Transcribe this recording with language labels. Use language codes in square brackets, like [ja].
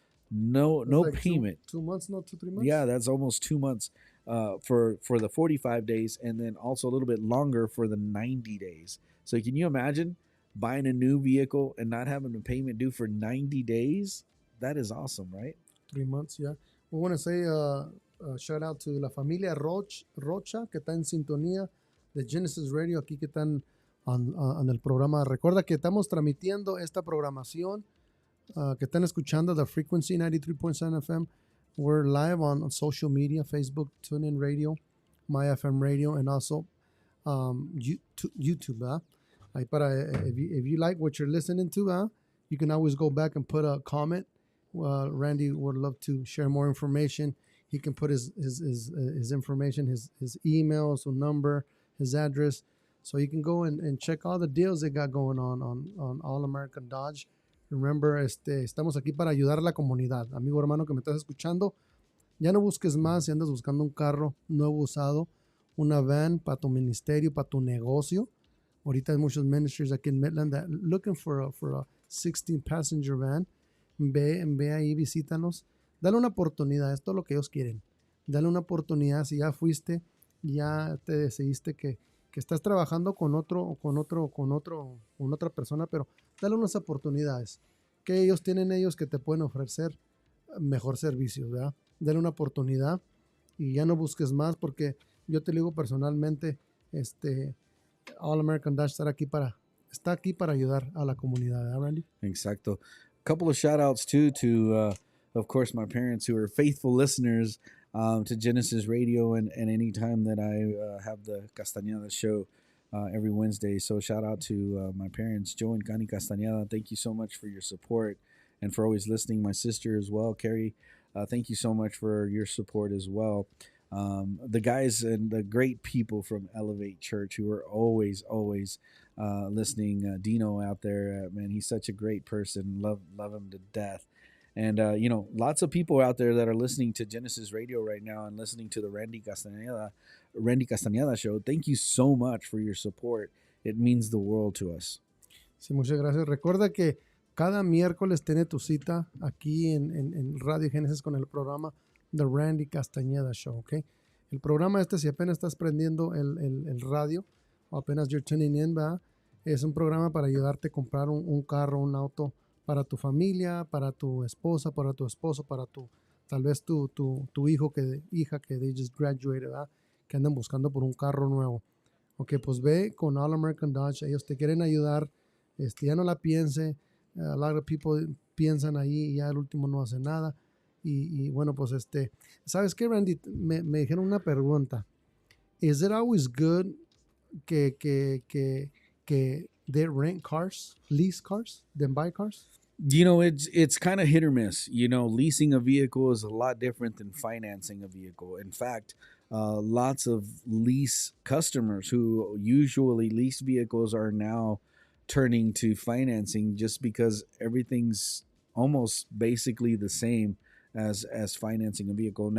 [en] No like payment. 2 months, not 2-3 months. Yeah, that's almost 2 months for the 45 days, and then also a little bit longer for the 90 days. So can you imagine buying a new vehicle and not having a payment due for 90 days? That is awesome, right? 3 months, yeah. We want to say shout out to [es] la familia Rocha, que está en sintonía de Genesis Radio, aquí que están en el programa. Recuerda que estamos transmitiendo esta programación que están escuchando, [en] the Frequency 93.7 FM. We're live on social media, Facebook, TuneIn Radio, MyFM Radio, and also YouTube. Ahí if you like what you're listening to, you can always go back and put a comment. Randy would love to share more information. He can put his information, his email, his number, his address. So you can go and check all the deals they got going on All American Dodge. [es] Remember, estamos aquí para ayudar a la comunidad. Amigo hermano que me estás escuchando, ya no busques más si andas buscando un carro nuevo usado, una van para tu ministerio, para tu negocio. Ahorita hay muchos ministries aquí en Midland [en] that looking for a 16-passenger van. [es] Ve ahí, visítanos. Dale una oportunidad, esto es lo que ellos quieren. Dale una oportunidad. Si ya fuiste, ya te decidiste que estás trabajando con otra persona, pero dale unas oportunidades. Que ellos tienen que te pueden ofrecer mejor servicio, ¿verdad? Dale una oportunidad y ya no busques más, porque yo te digo personalmente, All American Dodge está aquí para ayudar a la comunidad, ¿verdad, Randy? Exacto. [en] A couple of shout outs too to of course my parents, who are faithful listeners to Genesis Radio, and any time that I have the Castaneda show every Wednesday. So shout out to my parents, Joe and Connie Castaneda. Thank you so much for your support and for always listening. My sister as well, Carrie. Thank you so much for your support as well. The guys and the great people from Elevate Church who are always listening. Dino out there, man, he's such a great person. Love him to death. And, lots of people out there that are listening to Genesis Radio right now and listening to the Randy Castaneda show. Thank you so much for your support. It means the world to us. [es] Sí, muchas gracias. Recuerda que cada miércoles tiene tu cita aquí en Radio Génesis con el programa The Randy Castaneda Show, ¿ok? El programa si apenas estás prendiendo el radio o apenas [en] you're tuning in, [es] ¿verdad? Es un programa para ayudarte a comprar un carro, un auto para tu familia, para tu esposa, para tu esposo, para tal vez tu hija que [en] they just graduated, [es] ¿verdad? Que andan buscando por un carro nuevo. Ok, pues ve con All American Dodge, ellos te quieren ayudar, ya no la piense. [en] A lot of people [es] piensan ahí y ya el último no hace nada. Y bueno, pues ¿sabes qué, Randy? Me dijeron una pregunta. [en] Is it always good que they rent cars, lease cars, than buy cars? You know, it's kind of hit or miss. You know, leasing a vehicle is a lot different than financing a vehicle. In fact, lots of lease customers who usually lease vehicles are now turning to financing just because everything's almost basically the same as financing a vehicle.